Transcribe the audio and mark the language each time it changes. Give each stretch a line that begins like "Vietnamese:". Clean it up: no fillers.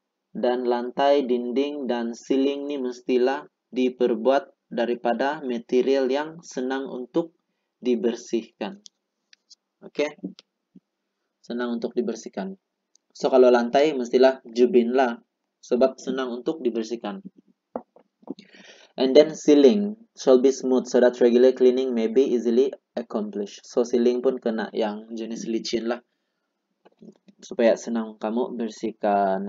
Malay: Dan lantai, dinding, dan ceiling ini mestilah diperbuat daripada material yang senang untuk dibersihkan. Oke? Senang untuk dibersihkan. So, kalau lantai mestilah jubin lah. Sebab senang untuk dibersihkan.
English: And then ceiling shall be smooth so that regular cleaning may be easily accomplished.
Malay: So, ceiling pun kena yang jenis licin lah. Supaya senang kamu bersihkan.